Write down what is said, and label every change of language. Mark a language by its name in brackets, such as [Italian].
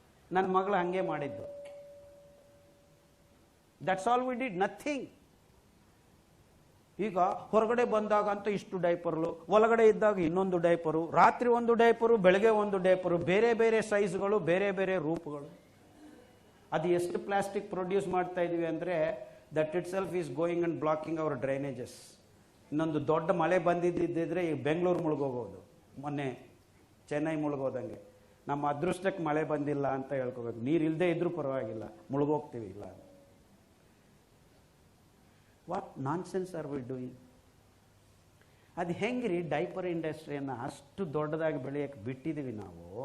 [Kannada] ನನ್ನ ಮಗಳು ಹಂಗೆ ಮಾಡಿದ್ದು. [English] That's all we did, nothing. [Kannada] ಈಗ ಹೊರಗಡೆ ಬಂದಾಗ ಅಂತ ಇಷ್ಟು ಡೈಪರ್ಲು, ಒಳಗಡೆ ಇದ್ದಾಗ ಇನ್ನೊಂದು ಡೈಪರು, ರಾತ್ರಿ ಒಂದು ಡೈಪರು, ಬೆಳಗ್ಗೆ ಒಂದು ಡೈಪರು, ಬೇರೆ ಬೇರೆ ಸೈಜ್ಗಳು, ಬೇರೆ ಬೇರೆ ರೂಪಗಳು. ಅದು ಎಷ್ಟು ಪ್ಲಾಸ್ಟಿಕ್ ಪ್ರೊಡ್ಯೂಸ್ ಮಾಡ್ತಾ ಇದೀವಿ ಅಂದರೆ [English] that itself is going and blocking our drainages. [Kannada] ಇನ್ನೊಂದು ದೊಡ್ಡ ಮಳೆ ಬಂದಿದ್ದಿದ್ರೆ ಈ ಬೆಂಗಳೂರು ಮುಳುಗೋಗೋದು, ಮೊನ್ನೆ ಚೆನ್ನೈ ಮುಳುಗೋದಂಗೆ. ನಮ್ಮ ಅದೃಷ್ಟಕ್ಕೆ ಮಳೆ ಬಂದಿಲ್ಲ ಅಂತ ಹೇಳ್ಕೋಬೇಕು. ನೀರು ಇಲ್ಲದೆ ಇದ್ರೂ ಪರವಾಗಿಲ್ಲ, ಮುಳುಗೋಗ್ತೀವಿ ಇಲ್ಲ. [English] What nonsense are we doing? [Kannada] ಅದು ಹೆಂಗ್ರಿ ಡೈಪರ್ ಇಂಡಸ್ಟ್ರಿಯನ್ನು ಅಷ್ಟು ದೊಡ್ಡದಾಗಿ ಬೆಳೆಯಕ್ಕೆ ಬಿಟ್ಟಿದ್ದೀವಿ ನಾವು?